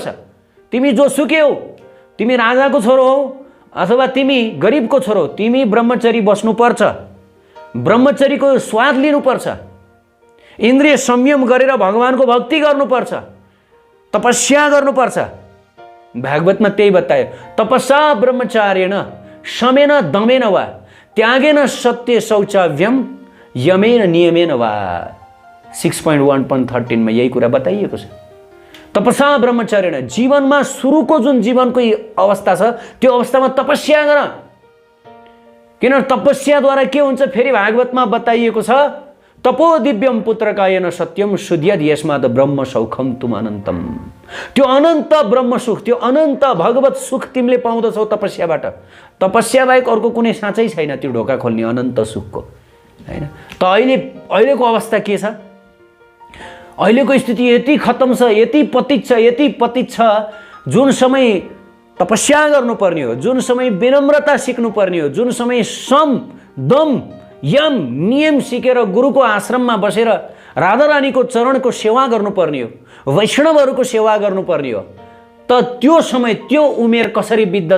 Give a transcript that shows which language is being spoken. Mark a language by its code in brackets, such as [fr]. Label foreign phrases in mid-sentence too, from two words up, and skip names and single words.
[ne] तिमी जो सुकै हो, तिमी राजाको छोरो हो अथवा तिमी गरिबको छोरो, तिमी ब्रह्मचरी बस्नुपर्छ, ब्रह्मचरीको स्वाद लिनुपर्छ, इन्द्रिय संयम गरेर भगवानको भक्ति गर्नुपर्छ, तपस्या गर्नुपर्छ। भागवतमा त्यही बतायो, [sa] तपसा ब्रह्मचार्येण शमेन दमेन वा त्यागेन सत्य शौचाव्यम यमेन नियमेन वा। [ne] 6.1.13 मा यही कुरा बताइएको छ। [sa] तपसा ब्रह्मचार्येण, [ne] जीवनमा सुरुको जुन जीवनको अवस्था छ त्यो अवस्थामा तपस्या गर। किन तपस्याद्वारा के हुन्छ फेरि भागवतमा बताइएको छ, [sa] तपो दिव्यम पुत्रकायेन सत्यम शुद्ध्यद यस्मात् ब्रह्म सौखम तुम अनन्तम। [ne] त्यो अनन्त ब्रह्म सुख, त्यो अनन्त भगवत सुख तिमीले पाउँदछौ तपस्याबाट। तपस्या बाहेक अर्को कुनै साँचै छैन त्यो ढोका खोल्ने अनन्त सुखको हैन। त अहिलेको अवस्था के छ? अहिलेको स्थिति यति खतम छ, यति पतित छ, जुन समय तपस्या गर्नुपर्ने हो, जुन समय विनम्रता सिक्नुपर्ने हो, जुन समय सम दम यम नियम सिकेर गुरुको आश्रममा बसेर राधा रानीको चरणको सेवा गर्नुपर्ने हो, वैष्णवहरूको सेवा गर्नुपर्ने हो, त त्यो समय त्यो उमेर कसरी बित्दछ?